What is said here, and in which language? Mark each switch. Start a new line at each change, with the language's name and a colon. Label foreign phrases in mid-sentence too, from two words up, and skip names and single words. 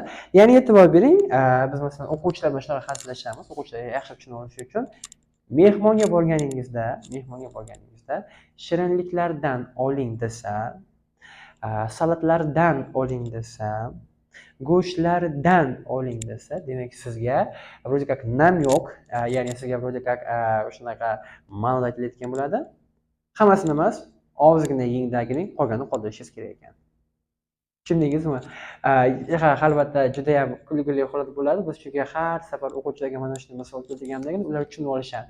Uzbek: Ya'ni e'tibor bering, biz masalan o'quvchilar bilan shunaqa hazillashamiz, o'quvchilar yaxshi tushunib olishi uchun mehmonga borganingizda shirinliklardan oling desa, salatlardan oling desa, go'shtlardan oling desa, demak sizga
Russian: вроде как
Uzbek: nam yo'q, ya'ni sizga
Russian: вроде как
Uzbek: shunaqa ma'noda aytilayotgan bo'ladi. Hammasini emas, ozgina yengdagining qolganini qoldirishingiz kerak ekan. Tushundingizmi? Albatta juda ham kulgili holat bo'ladi. Biz chunki har safar o'quvchilarga mana shunday misol keltirgandagina ular tushunib olishadi.